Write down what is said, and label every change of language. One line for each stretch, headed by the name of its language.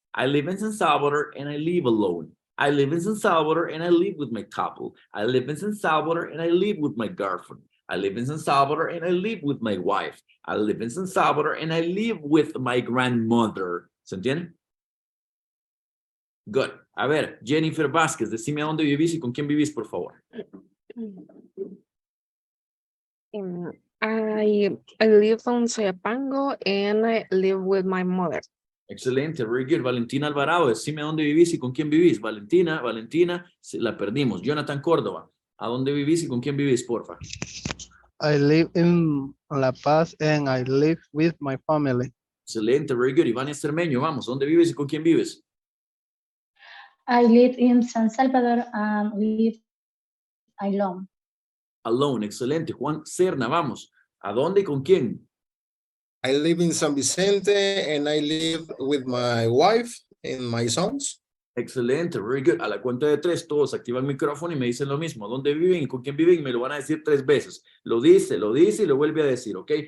English: I live in San Salvador and I live alone. I live in San Salvador and I live with my couple. I live in San Salvador and I live with my girlfriend. I live in San Salvador and I live with my wife. I live in San Salvador and I live with my grandmother.
Spanish: ¿Se entiende?
English: Good.
Spanish: A ver, Jennifer Vázquez, decime a dónde vivís y con quién vivís, por favor.
English: I live on Soyapango and I live with my mother.
Spanish: Excelente,
English: very good.
Spanish: Valentina Alvarado, decime a dónde vivís y con quién vivís. Valentina, la perdimos. Jonathan Córdoba, ¿a dónde vivís y con quién vivís, porfa?
English: I live in La Paz and I live with my family.
Spanish: Excelente,
English: very good.
Spanish: Iván Estermeño, vamos, ¿dónde vives y con quién vives?
English: I live in San Salvador and live alone.
Spanish: Alone, excelente. Juan Serna, vamos, ¿a dónde y con quién?
English: I live in San Vicente and I live with my wife and my sons.
Spanish: Excelente,
English: very good.
Spanish: A la cuenta de 3, todos activan el micrófono y me dicen lo mismo. ¿Dónde viven y con quién viven? Me lo van a decir 3 veces. Lo dice y lo vuelve a decir, ¿ok?